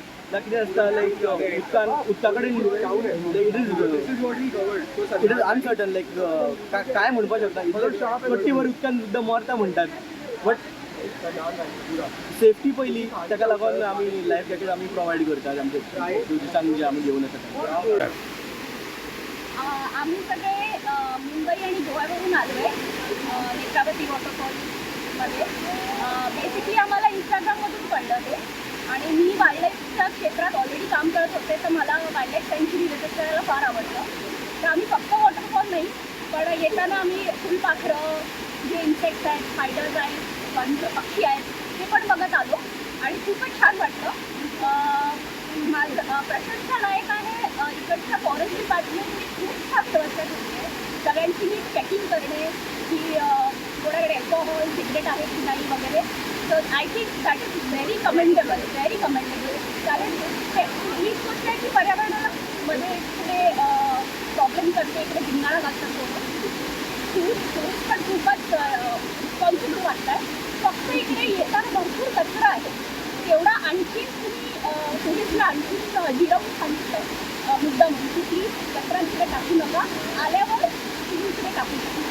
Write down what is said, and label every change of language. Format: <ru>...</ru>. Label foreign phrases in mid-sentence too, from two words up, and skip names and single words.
<kok>कितें आसता लायक उदका कडेन</kok> <en>it is uncertain</en> <kok>लायक काय म्हणपाक शकता 30 वर उदकान सुद्दां मरता म्हणटात।</kok> <en>but safety</en> <kok>पयली ताका लागून आमी</kok> <en>life jacket</en> <kok>आमी प्रोवायड करतात आमचे टुरिस्टांक जे आमी घेवन येतात।</kok> <mr>आम्ही सगळे मुंबई आणि गोव्यावरून आलो आहे नेत्रावती वॉटरफॉलमध्ये। बेसिकली आम्हाला इंस्टाग्राममधून कळलं ते आणि मी वाईल्डलाईफच्या क्षेत्रात ऑलरेडी काम करत होते, तर मला</mr> <en>wildlife sanctuary</en> <mr>व्हिजिट करायला फार आवडतं। तर आम्ही फक्त वॉटरफॉल नाही पण येताना आम्ही फुलपाखरं, जे इन्सेक्ट्स आहेत, स्पायडर्स आहेत, पक्षी आहेत, ते पण बघत आलो आणि खूपच छान वाटलं। माझं प्रशंसादायक आहे इकडच्या</mr> <en>forest departmentने</en> <mr>खूप छान व्यवस्था केली आहे। सगळ्यांची मी चेकिंग करणे की कोणाकडे अल्कोहोल, सिगरेट आहे की नाही वगैरे।</mr> <en>तर I think that is very commendable, very commendable, व्हेरी कमेंडेबल।</en> <mr>कारण हीच गोष्ट आहे की पर्यावरणाला मध्ये इकडे प्रॉब्लेम करते, इकडे भिंगाणा घालतात टुरिस्ट पण खूपच रिस्पॉन्सिबल वाटत आहे। फक्त इकडे येताना भरपूर कचरा आहे, तेवढा आणखी तुम्ही टुरिस्टला आणखी जिरवून सांगितलं आहे मुद्दा म्हणून की प्लीज कचरा तिकडे टाकू नका, आल्यावर तुम्ही इकडे टाकू शकता।</mr>